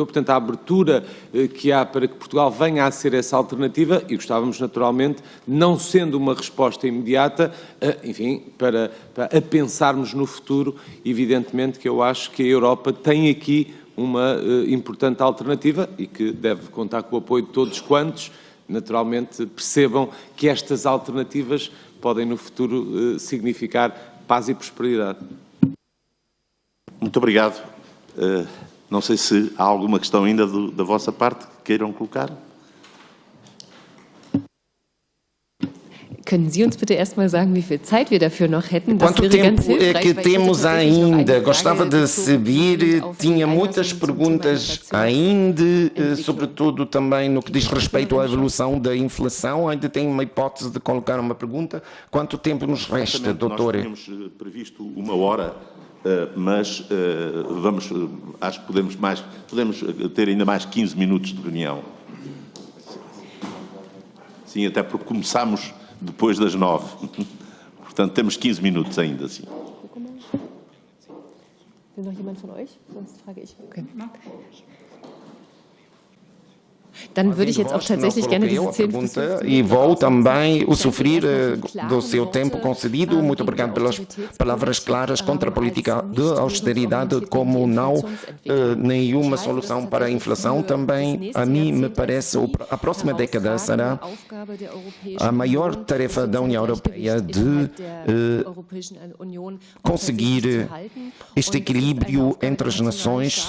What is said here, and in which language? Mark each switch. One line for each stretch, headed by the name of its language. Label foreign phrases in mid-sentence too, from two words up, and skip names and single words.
Portuguese: Portanto, a abertura que há para que Portugal venha a ser essa alternativa, e gostávamos, naturalmente, não sendo uma resposta imediata, enfim, para pensarmos no futuro, evidentemente que eu acho que a Europa tem aqui uma importante alternativa e que deve contar com o apoio de todos quantos, naturalmente, percebam que estas alternativas podem no futuro significar paz e prosperidade. Muito obrigado. Não sei se há alguma questão ainda da vossa parte que queiram colocar.
German: Können Sie uns bitte erstmal sagen, wie viel Zeit wir dafür noch hätten?
Portuguese: Quanto tempo é que temos ainda? Gostava de saber, tinha muitas perguntas ainda, sobretudo também no que diz respeito à evolução da inflação. Ainda tenho uma hipótese de colocar uma pergunta. Quanto tempo nos resta, doutor? Nós tínhamos previsto 1 hora, mas acho que podemos ter ainda mais 15 minutos de reunião. Sim, até porque começamos depois das 9. Portanto, temos 15 minutos ainda, sim.
German: Will noch jemand von euch? Sonst frage ich. Okay. Dann würde ich jetzt auch tatsächlich gerne diese 10
Portuguese: pergunta e vou também usufruir do seu tempo concedido. Muito obrigado pelas palavras claras contra a política de austeridade, como não nenhuma solução para a inflação. Também, a mim me parece, a próxima década será a maior tarefa da União Europeia de conseguir este equilíbrio entre as nações.